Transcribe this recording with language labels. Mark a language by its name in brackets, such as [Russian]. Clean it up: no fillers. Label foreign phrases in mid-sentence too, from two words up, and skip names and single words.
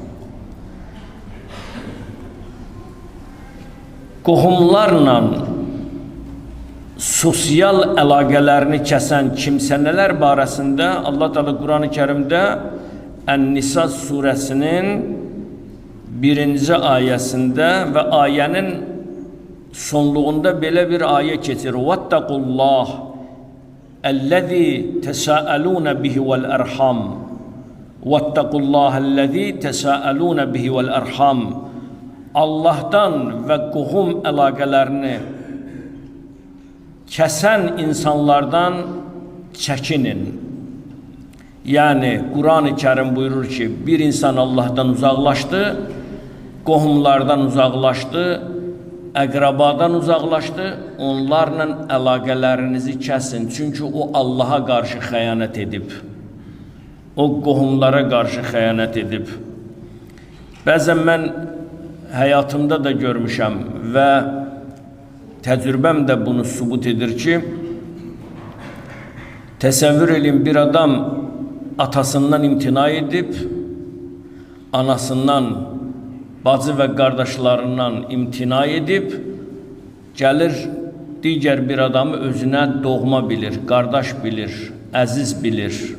[Azerbaijani] Qohumlarla sosial əlaqələrini kəsən kimsənələr barəsində Allah Teala Quran-ı Kərimdə Ən-Nisa surəsinin 1-ci ayəsində və ayənin sonluğunda belə bir ayə keçir. [Arabic] Vattaqullah الذي تساءلون به والأرحام واتقوا الله الذي تساءلون به والأرحام [Azerbaijani] Allah'tan ve qohum əlaqələrini kəsən insanlardan çəkinin. [Turkish] Yani Kur'an-ı Kerim buyurur ki bir insan Allah'tan uzaklaştı, qohumlardan uzaklaştı, [Azerbaijani] əqrabadan uzaqlaşdı, onlarla əlaqələrinizi kəsin. Çünki o Allaha qarşı xəyanət edib. O qohumlara qarşı xəyanət edib. Bəzən mən həyatımda da görmüşəm və təcrübəm də bunu sübut edir ki, təsəvvür edin bir adam atasından imtina edib, anasından bacı və qardaşlarından imtina edib, gəlir digər bir adamı özünə doğma bilir, qardaş bilir, əziz bilir.